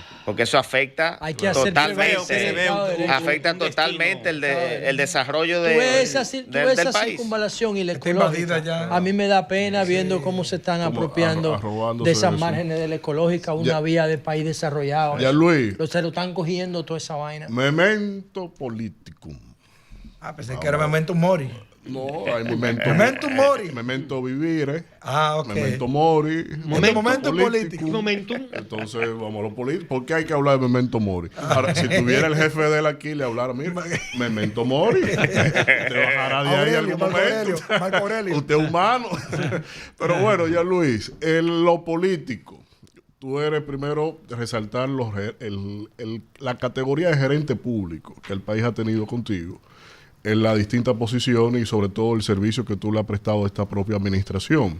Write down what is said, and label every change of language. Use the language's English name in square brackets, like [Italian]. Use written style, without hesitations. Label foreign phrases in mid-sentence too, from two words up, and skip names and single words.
[Spanish] Porque eso afecta totalmente el desarrollo del país. Circunvalación y la ecológica. A mí me da pena viendo cómo se están apropiando de esas márgenes de la ecológica, una vía de país desarrollado. Ya, Luis. Se lo están cogiendo toda esa vaina. [Latin] Memento politicum. [Spanish] Pensé que era [Latin] memento mori. [Spanish] No, hay memento [Latin] mori. Memento vivire. [Spanish] Ok. [Latin] Memento mori. [Spanish] Momento político. Entonces, vamos a lo político. ¿Por qué hay que hablar de [Latin] memento mori? [Spanish] Ahora, si tuviera el jefe de él aquí, le hablara, mira, [Latin] memento mori. [Spanish] Te bajará de ahí algún momento. Marco Aurelio. Usted es humano. Pero bueno, ya Luis, en lo político, tú eres primero resaltar la categoría de gerente público que el país ha tenido contigo en las distintas posiciones y sobre todo el servicio que tú le has prestado a esta propia administración.